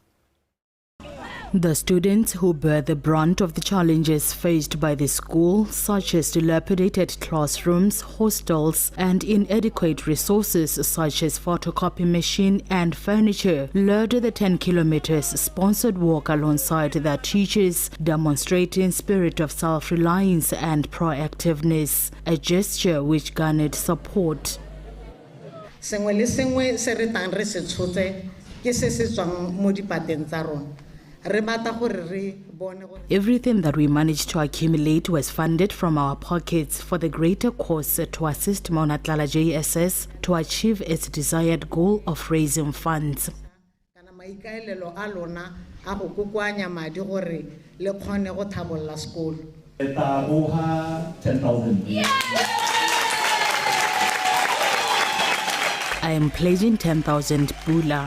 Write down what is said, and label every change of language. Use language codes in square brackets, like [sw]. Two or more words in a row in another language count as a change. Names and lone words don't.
[en] The students who bear the brunt of the challenges faced by the school, such as dilapidated classrooms, hostels, and inadequate resources such as photocopy machine and furniture, led the 10 kilometers sponsored walk alongside their teachers, demonstrating spirit of self-reliance and proactiveness, a gesture which garnered support. [tn] Sengwe le sengwe se re tang re se tshotse ke se se tswang mo dipateng tsa rona. [en] Everything that we managed to accumulate was funded from our pockets for the greater cause to assist Maunatlala JSS to achieve its desired goal of raising funds. I am pledging 10,000 Bula.